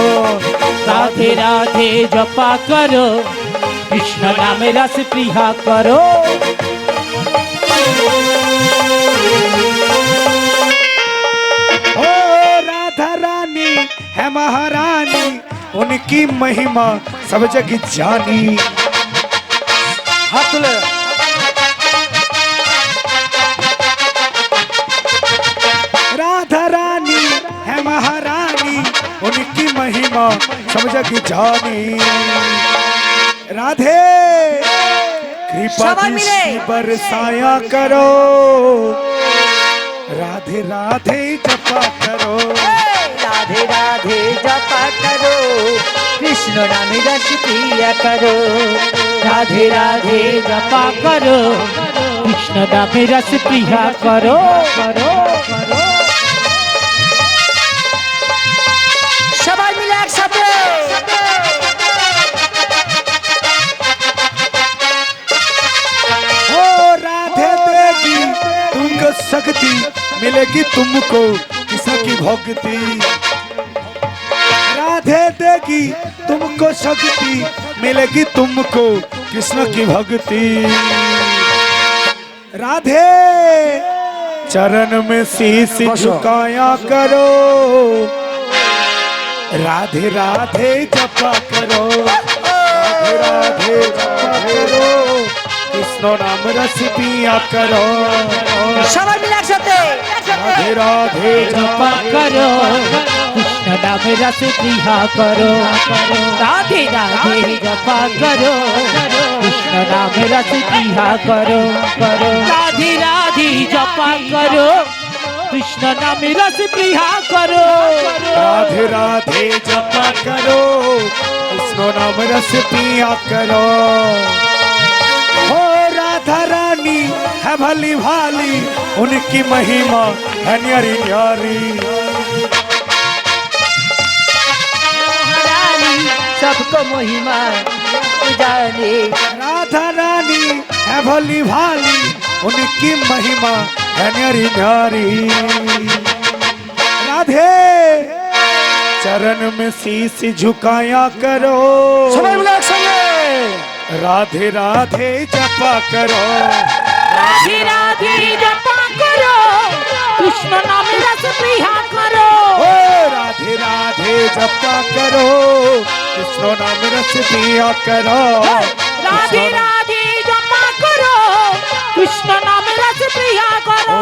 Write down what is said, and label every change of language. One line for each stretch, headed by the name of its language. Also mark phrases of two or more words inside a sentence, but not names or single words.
Hindi: राधे राधे जपा करो, कृष्ण नाम रस पिया करो। ओ राधा रानी है महारानी, उनकी महिमा सब जग जानी।
Bangla: হাত তুলে
Hindi: राधा रानी है महारानी, उनकी महिमा सब जग जानी। राधे कृपा सवाल मिले। दृष्टि बरसाया करो, राधे राधे जपा करो। राधे राधे जपा करो, कृष्ण नाम रस पिया करो। राधे राधे जपा करो, कृष्ण नाम रस पिया करो। करो करो
Bangla: সবাই মিলে একসাথে
Hindi: ओ राधे देगी तुमको शक्ति, मिलेगी तुमको कृष्ण की भक्ति। राधे देगी तुमको शक्ति, मिलेगी तुमको कृष्ण की भक्ति। राधे चरण में शीश झुकाया करो, राधे राधे जपा करो। राधे राधे जपा करो, कृष्ण नाम रस पिया करो।
Bangla: সবাই মিলে একসাথে
Hindi: राधे राधे जपा करो, कृष्ण नाम रस पिया करो। राधे राधे जपा करो, कृष्ण नाम रस पिया करो। करो राधे राधे जपा करो, कृष्ण नाम रस पिया करो। राधे राधे जपा करो, कृष्ण नाम रस पिया करो। हो राधा रानी है भली भाली, उनकी महिमा है न्यारी न्यारी। रानी सबको महिमा जाने। राधा रानी है भली भाली, उनकी महिमा है न्यारी न्यारी। राधे चरण में शीश झुकाया करो,
Bangla: সবাই মিলে একসঙ্গে
Hindi: राधे राधे जपा करो। राधे राधे जपा करो, कृष्ण नाम रस पिया करो। ओ राधे राधे जपा करो, कृष्ण नाम रस पिया करो। राधे राधे जपा करो, कृष्ण नाम रस पिया करो।